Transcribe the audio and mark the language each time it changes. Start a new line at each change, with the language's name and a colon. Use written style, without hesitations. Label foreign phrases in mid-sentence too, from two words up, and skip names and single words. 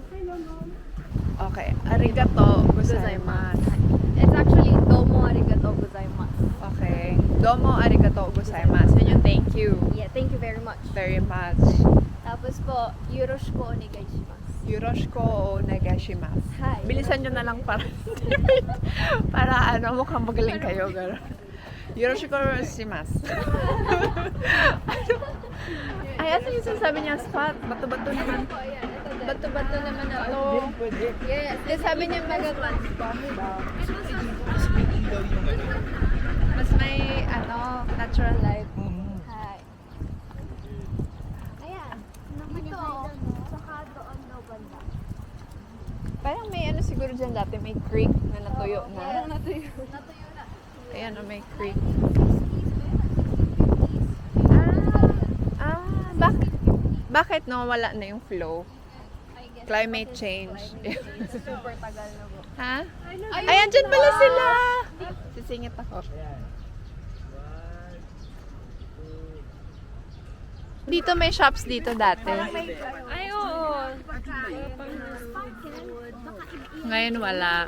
Japanese: Okay, ありがとうございます.
English: It's actually
Japanese: どうもありがとうございます. Okay, どうもありがとうございます.
Filipino: Yun yung
English: thank you Yeah, thank you very much. very much.
Filipino: Tapos po,
Japanese: よろしくお願いします. よろしくお願いします.
English: Hi.
Filipino: Bilisan nyo na lang para ano, mukhang magaling kayo.
Japanese: よろしくお願いします.
Filipino: Ay, ano yung sinasabi niya? Spot? Bato-bato naman.
English: Oh, yeah,
Filipino: ito din. Bato-bato naman na to.
English: Yes.
Filipino: Then sabi niya maganda. Mas may ano,
English: natural light.
Filipino: Hi. Ayan. Dito, saka doon daw banda. Parang may ano siguro dyan dati, may creek na natuyo na. Natuyo na. Ayan, oh, may creek. Bakit nawawala na yung flow?
English: I guess Climate change.
Filipino: super tagal na po. Ha? Ayan, dyan pala sila! Sisingit ako. Dito may shops dito dati. Ay, oo. Ngayon wala.